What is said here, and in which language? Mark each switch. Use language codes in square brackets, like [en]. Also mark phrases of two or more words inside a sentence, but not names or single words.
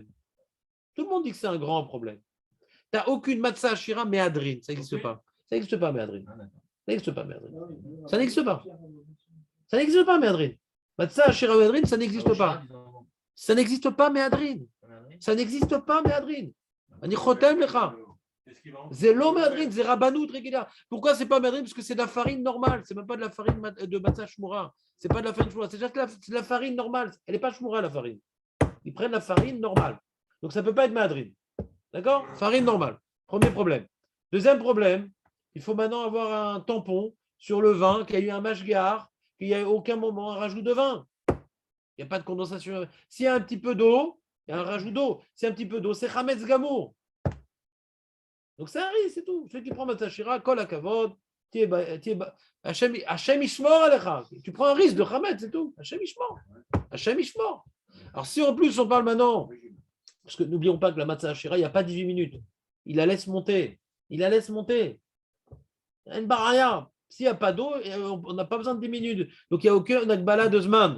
[fr] Tout le monde dit que c'est un grand problème. Tu n'as aucune [he] מצה עשירה [fr] méadrine, ça n'existe pas. Ça n'existe pas, méadrine. Ça n'existe pas, méadrine. Ça n'existe pas. Ça n'existe pas, méadrine. [he] מצה עשירה [fr] méadrine, ça n'existe pas. Ça n'existe pas, méadrine. Ça n'existe pas, [he] méadrine. אני חותם לך. [fr] C'est l'eau méadrine, c'est rabanout régulière. Pourquoi c'est pas méadrine? Parce que c'est de la farine normale. C'est même pas de la farine de [he] מצה שמורה. [fr] C'est pas de la farine shmura. C'est juste de la farine normale. Elle n'est pas shmura, la farine. Ils prennent la farine normale. Donc ça ne peut pas être méadrine. D'accord? Farine normale. Premier problème. Deuxième problème, il faut maintenant avoir un tampon sur le vin, qu'il y a eu un mashgar, qu'il n'y a aucun moment un rajout de vin. Il n'y a pas de condensation. S'il y a un petit peu d'eau, il y a un rajout d'eau. S'il y a un petit peu d'eau, c'est [he] חמץ גמור. [fr] Donc c'est un risque, c'est tout. Celui qui prend matzah shira, [he] כל הכבוד, השם ישמור עליך. [fr] Tu prends un risque de chametz, c'est tout. [he] השם ישמור. השם ישמור. [fr] Alors si en plus on parle maintenant, parce que n'oublions pas que la [he] מצה עשירה, [fr] il n'y a pas 18 minutes. Il la laisse monter. Il la laisse monter. Il y a une baraya. S'il n'y a pas d'eau, on n'a pas besoin de 10 minutes. Donc il n'y a aucun akbala de zman.